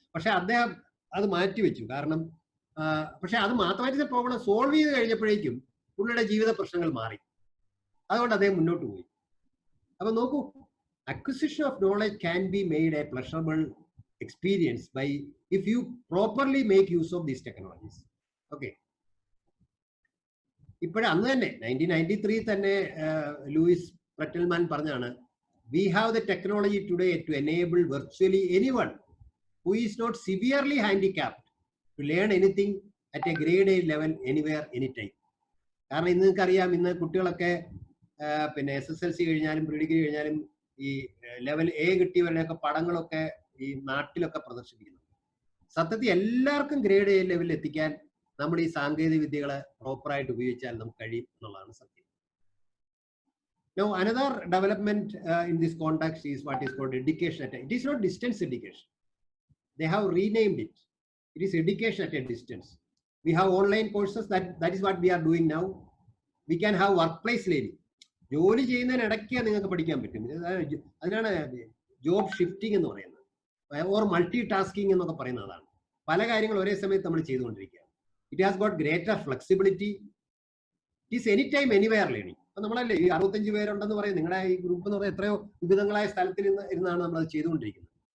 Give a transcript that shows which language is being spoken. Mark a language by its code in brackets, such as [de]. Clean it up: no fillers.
[ml] പക്ഷെ അദ്ദേഹം അത് മാറ്റിവെച്ചു. കാരണം പക്ഷെ അത് മാത്തമാറ്റിക്കൽ പ്രോബ്ലം സോൾവ് ചെയ്ത് കഴിഞ്ഞപ്പോഴേക്കും പുള്ളിയുടെ ജീവിത പ്രശ്നങ്ങൾ മാറി. അതുകൊണ്ട് അദ്ദേഹം മുന്നോട്ട് പോയി. അപ്പൊ നോക്കൂ, [en] Acquisition of knowledge can be made a pleasurable experience by if you properly make use of these technologies. [ml] Okay, അന്ന് തന്നെ 1993 തന്നെ ലൂയിസ് പ്രറ്റൽമാൻ പറഞ്ഞാണ്, [en] we have the technology today to enable virtually anyone who is not severely handicapped to learn anything at a grade A level anywhere anytime. [ml] കാരണം ഇന്ന് നിങ്ങൾക്കറിയാം, ഇന്ന് കുട്ടികളൊക്കെ പിന്നെ SSLC കഴിഞ്ഞാലും പ്രീ ഡിഗ്രി കഴിഞ്ഞാലും ഈ ലെവൽ A കിട്ടിയവരുടെയൊക്കെ പടങ്ങളൊക്കെ ഈ നാട്ടിലൊക്കെ പ്രദർശിപ്പിക്കുന്നു. സത്യത്തിൽ എല്ലാവർക്കും ഗ്രേഡ് A ലെവലിൽ എത്തിക്കാൻ നമ്മൾ ഈ സാങ്കേതിക വിദ്യകളെ പ്രോപ്പറായിട്ട് ഉപയോഗിച്ചാൽ നമുക്ക് കഴിയും എന്നുള്ളതാണ് സത്യം. [en] Now, another development in this context is what is called education. It is not distance education. They have renamed it. It is education at a distance. We have online courses. That is what we are doing now. We can have workplace learning. [ml] ജോലി ചെയ്യുന്നതിനിടയ്ക്ക് നിങ്ങൾക്ക് പഠിക്കാൻ പറ്റും. അതിനാണ് job shifting എന്ന് പറയുന്നത്, or multi tasking എന്നൊക്കെ പറയുന്നതാണ്. പല കാര്യങ്ങൾ ഒരേ സമയത്ത് നമ്മൾ ചെയ്തുകൊണ്ടിരിക്കുക. [en] It has got greater flexibility. It is any time anywhere learning. [ml] അപ്പൊ നമ്മളല്ലേ ഈ 65 പേരുണ്ടെന്ന് പറയും, നിങ്ങളുടെ ഈ ഗ്രൂപ്പ് എന്ന് പറയുന്നത് എത്രയോ വിവിധങ്ങളായ സ്ഥലത്തിൽ ഇരുന്നാണ് നമ്മൾ അത് ചെയ്തുകൊണ്ടിരിക്കുന്നത്.